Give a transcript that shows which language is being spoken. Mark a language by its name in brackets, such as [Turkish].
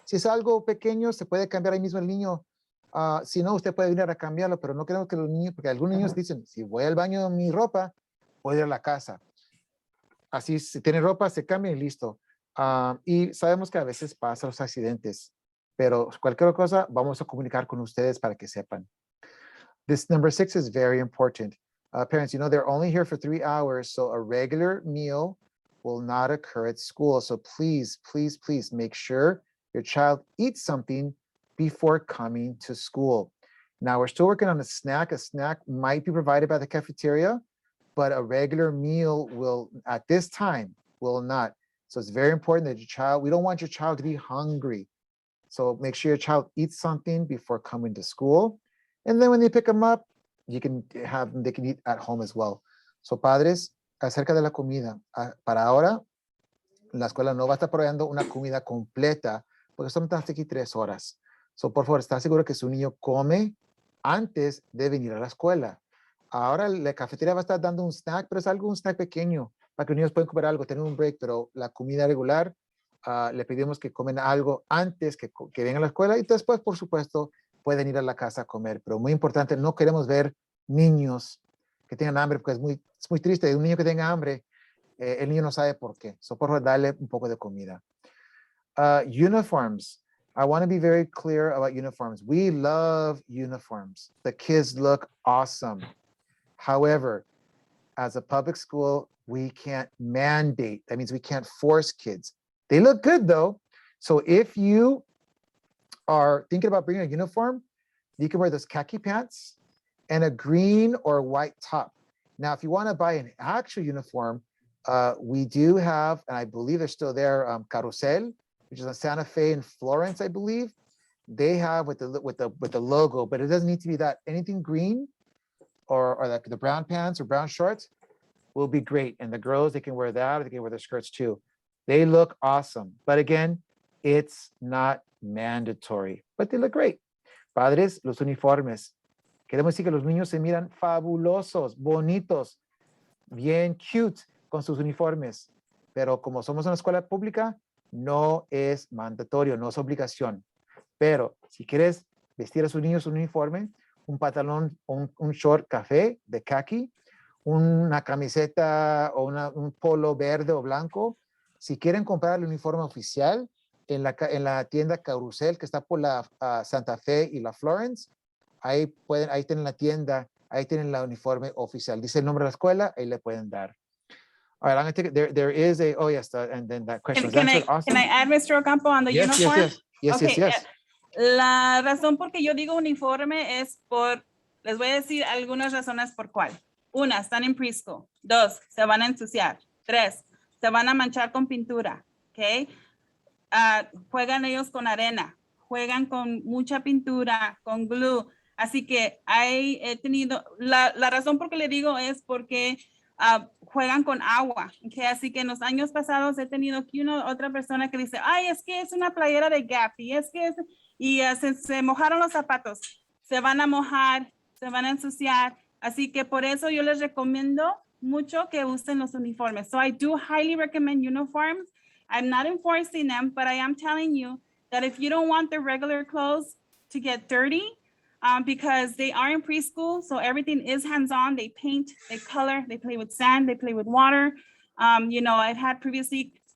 [Spanish] Si es algo pequeño, se puede cambiar ahí mismo el niño. Si no, usted puede venir a cambiarlo, pero no queremos que los niños, porque algunos niños dicen, si voy al baño de mi ropa, puedo ir a la casa. Así, si tiene ropa, se cambia y listo. Y sabemos que a veces pasan los accidentes, pero cualquier cosa, vamos a comunicar con ustedes para que sepan. [English] This number 6 is very important. Parents, they're only here for 3 hours, so a regular meal will not occur at school. So please, please, please make sure your child eats something before coming to school. Now, we're still working on a snack. A snack might be provided by the cafeteria, but a regular meal will, at this time, will not. So it's very important that we don't want your child to be hungry. So make sure your child eats something before coming to school. And then when they pick them up, they can eat at home as well. [Spanish] So padres, acerca de la comida, para ahora, la escuela no va a estar proveyendo una comida completa, porque estamos hasta aquí 3 horas. So, por favor, está seguro que su niño come antes de venir a la escuela. Ahora la cafetería va a estar dando un snack, pero es un snack pequeño, para que los niños puedan comer algo, tener un break, pero la comida regular, le pedimos que comen algo antes que vengan a la escuela y después, por supuesto, pueden ir a la casa a comer. Pero muy importante, no queremos ver niños que tengan hambre, porque es muy triste. Un niño que tenga hambre, el niño no sabe por qué. So, por favor, dale un poco de comida. [English] Uniforms. I want to be very clear about uniforms. We love uniforms. The kids look awesome. However, as a public school, we can't mandate. That means we can't force kids. They look good though. So if you are thinking about bringing a uniform, you can wear those khaki pants and a green or white top. Now, if you want to buy an actual uniform, we do have, and I believe they're still there, Carrusel, which is on Santa Fe and Florence, I believe. They have with the logo, but it doesn't need to be that. Anything green or like the brown pants or brown shorts will be great. And the girls, they can wear that, or they can wear their skirts too. They look awesome. But again, it's not mandatory, but they look great. [Spanish] Padres, los uniformes. Queremos decir que los niños se miran fabulosos, bonitos, bien cute con sus uniformes. Pero como somos una escuela pública, no es mandatorio, no es obligación. Pero si quieres vestir a sus niños un uniforme, un pantalón, un short café de khaki, una camiseta o un polo verde o blanco, si quieren comprar el uniforme oficial en la tienda Carrusel, que está por la Santa Fe y la Florence, ahí tienen la tienda, ahí tienen la uniforme oficial. Dice el nombre de la escuela, ahí le pueden dar. [English] All right, I'm going to take it. There is a, oh yes, and then that question was answered. Awesome. Can I add, Mr. Ocampo, on the uniform? Yes. [Spanish] La razón por que yo digo uniforme es les voy a decir algunas razones por cuál. 1, están en preschool. 2, se van a ensuciar. 3, se van a manchar con pintura. ¿Ok? Juegan ellos con arena. Juegan con mucha pintura, con glue. Así que he tenido, la razón por que le digo es porque juegan con agua. ¿Okay? Así que en los años pasados he tenido aquí otra persona que dice, ay, es que es una playera de Gap y se mojaron los zapatos. Se van a mojar, se van a ensuciar. Así que por eso yo les recomiendo mucho que usen los uniformes. [English] So I do highly recommend uniforms. I'm not enforcing them, but I am telling you that if you don't want the regular clothes to get dirty, because they are in preschool, so everything is hands-on. They paint, they color, they play with sand, they play with water. I've had previously,